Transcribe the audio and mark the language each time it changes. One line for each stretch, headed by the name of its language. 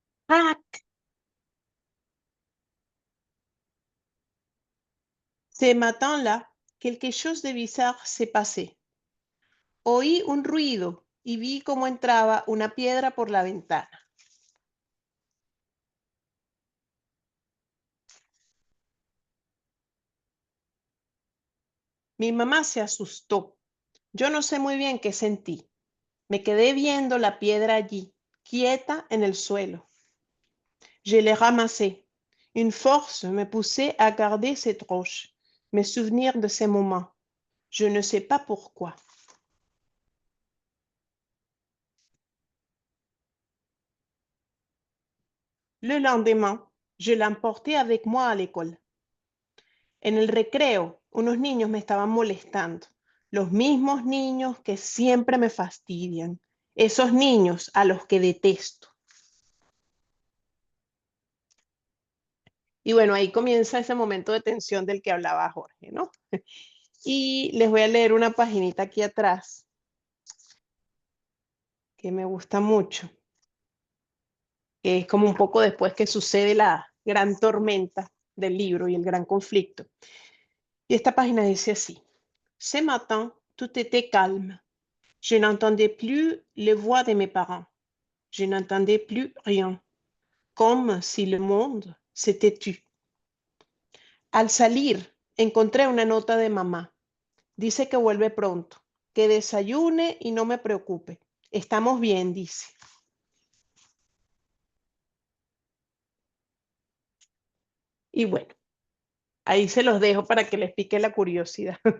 French: Ah, ce matin-là, quelque chose de bizarre s'est passé.
Spanish: Oí un ruido y vi cómo entraba una piedra por la ventana. Mi mamá se asustó. Yo no sé muy bien qué sentí. Me quedé viendo la piedra allí, quieta en el suelo.
French: Je l'ai ramassée. Une force me poussait à garder cette roche, me souvenir de ces moments. Je ne sais pas pourquoi. Le lendemain, je l'emportai avec moi à l'école.
Spanish: En el recreo, unos niños me estaban molestando, los mismos niños que siempre me fastidian, esos niños a los que detesto. Y bueno, ahí comienza ese momento de tensión del que hablaba Jorge, ¿no? Y les voy a leer una paginita aquí atrás que me gusta mucho, que es como un poco después que sucede la gran tormenta del libro y el gran conflicto. Y esta página dice así:
French: Ce matin, tout était calme. Je n'entendais plus les voix de mes parents. Je n'entendais plus rien, comme si le monde s'était tu.
Spanish: Al salir, encontré una nota de mamá. Dice que vuelve pronto, que desayune y no me preocupe. Estamos bien, dice. Y bueno, ahí se los dejo para que les pique la curiosidad.